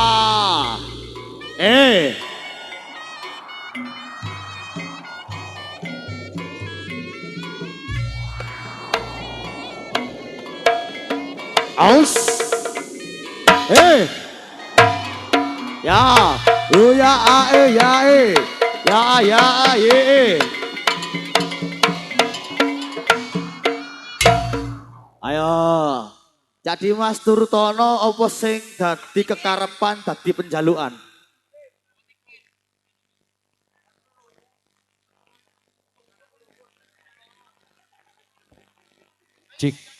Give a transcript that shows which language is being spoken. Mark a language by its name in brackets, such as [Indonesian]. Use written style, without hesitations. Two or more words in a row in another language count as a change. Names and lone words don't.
[Javanese] Aus. Ya. Ya a e ya e. Ya ye. Ayo. Jadi Mas Turtono apa sing dadi kekarepan dadi penjalukan? Cik.